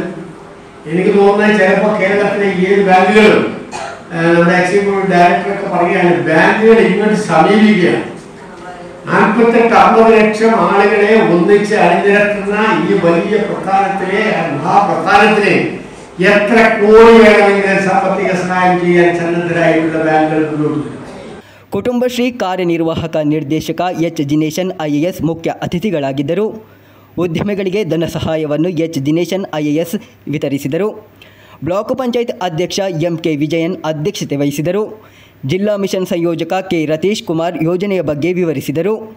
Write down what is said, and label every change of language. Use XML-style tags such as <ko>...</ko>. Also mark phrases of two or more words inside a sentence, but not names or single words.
<ml>എനിക്ക് തോന്നുന്നത് ചിലപ്പോൾ കേരളത്തിലെ 7 ബാങ്കുകളും നമ്മുടെ</ml> <en>executive directorokke</en> <ml>പറയുകയാണ്, ബാങ്കുകൾ ഇങ്ങോട്ട് സമീപിക്കുകയാണ്. 48-50 ലക്ഷം ആളുകളെ ഒന്നിച്ച് അണിനിരത്തുന്ന ഈ വലിയ പ്രസ്ഥാനത്തിലെ മഹാപ്രസ്ഥാനത്തിന് എത്ര കോടി വേണമെങ്കിലും സാമ്പത്തിക സഹായം ചെയ്യാൻ സന്നദ്ധരായിട്ടുള്ള ബാങ്കുകൾ മുന്നോട്ട് വരും.</ml> <kn>ಕುಟುಂಬಶ್ರೀ ಕಾರ್ಯನಿರ್ವಾಹಕ ನಿರ್ದೇಶಕ ಎಚ್ ದಿನೇಶನ್ ಐಎಎಸ್ ಮುಖ್ಯ ಅತಿಥಿಗಳಾಗಿದ್ದರು. ಉದ್ಯಮಿಗಳಿಗೆ ಧನ ಸಹಾಯವನ್ನು ಎಚ್ ದಿನೇಶನ್ ಐಎಎಸ್ ವಿತರಿಸಿದರು. ಬ್ಲಾಕ್ ಪಂಚಾಯತ್ ಅಧ್ಯಕ್ಷ ಎಂಕೆ ವಿಜಯನ್ ಅಧ್ಯಕ್ಷತೆ ವಹಿಸಿದರು. ಜಿಲ್ಲಾ ಮಿಷನ್ ಸಂಯೋಜಕ ಕೆ ರತೀಶ್ ಕುಮಾರ್ ಯೋಜನೆಯ ಬಗ್ಗೆ ವಿವರಿಸಿದರು.</kn>